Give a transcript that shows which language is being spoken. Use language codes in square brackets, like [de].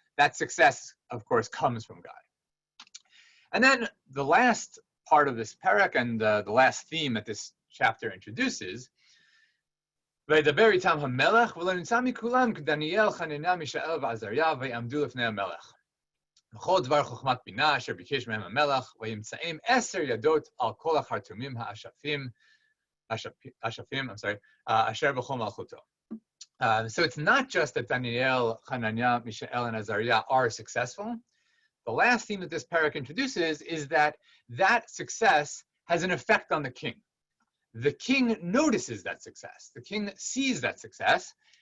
[en] That success, of course, comes from God. And then the last part of this parak and the last theme that this chapter introduces, [he] וידבר איתם המלך, ולא נמצא מכולם כדניאל, חנניה, מישאל ועזריה, ויעמדו לפני המלך. וכל דבר חוכמת בינה אשר ביקש מהם המלך, וימצאים 10 ידות על כל החרטומים האשפים, אשר בכל מלכותו. [en] So it's not just that Daniel, Hananiah, Mishael, and Azariah are successful. The last theme that this parak introduces is that that success has an effect on the king. The king notices that success. The king sees that success.